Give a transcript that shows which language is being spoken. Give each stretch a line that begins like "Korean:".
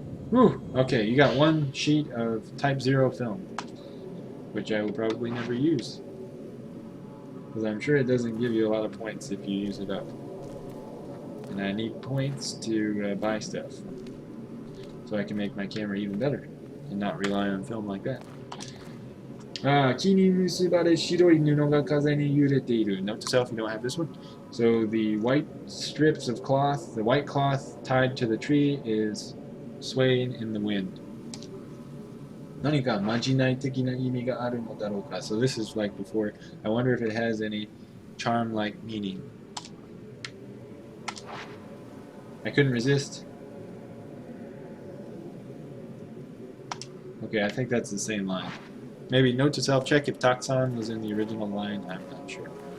English: Whew, okay, you got 1 sheet of Type 0 film, which I will probably never use. Because I'm sure it doesn't give you a lot of points if you use it up. And I need points to buy stuff, so I can make my camera even better, and not rely on film like that.
Japanese: 木に結ばれ白い布が風に揺れている.
English: Note to self, you don't have this one. So the white strips of cloth, the white cloth tied to the tree is swaying in the wind.
Japanese: 何かまじない的な意味があるのだろうか.
English: So this is like before. I wonder if it has any charm-like meaning. I couldn't resist. Okay, I think that's the same line. Maybe note to self, check if Taksan was in the original line. I'm not sure.